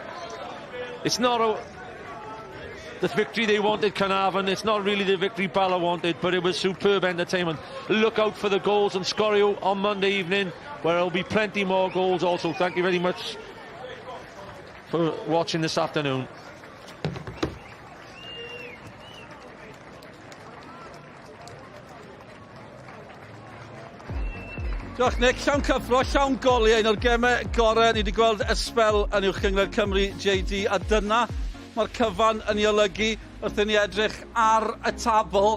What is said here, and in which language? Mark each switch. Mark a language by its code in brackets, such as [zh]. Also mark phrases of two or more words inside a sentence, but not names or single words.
[en] It's not the victory they wanted, Caernarfon. It's not really the victory Bala wanted, but it was superb entertainment. Look out for the goals on Scorio on Monday evening, where there'll be plenty more goals also. Thank you very much for watching this afternoon. [cy] Diolch Nick, llawn cyffro, llawn goliau. Un o'r gemau gorau ni wedi gweld ysbel yn uwch gyngor Cymru JD, a dyna mae'r cyfan yn ei olygu wrth i ni edrych ar y tabl.